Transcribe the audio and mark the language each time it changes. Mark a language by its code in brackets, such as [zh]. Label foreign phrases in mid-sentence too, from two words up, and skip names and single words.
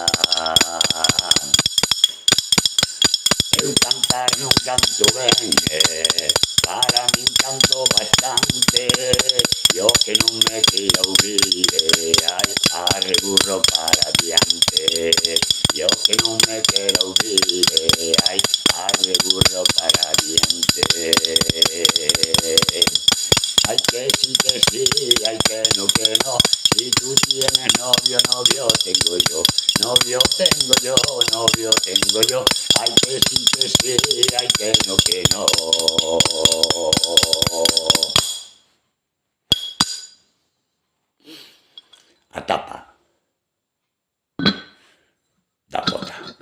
[gl] Eu cantar non canto ben, para min canto bastante, e o que non me queira ouvir, ai, arreburro para diante. E o que non me queira ouvir, ai, arreburro para diante. [es] Ay, que sí, ay, que no, si tú tienes novio, novio tengo yo, novio tengo yo, novio tengo yo. Ay, que sí, ay, que no, [gl] A tapa da pota.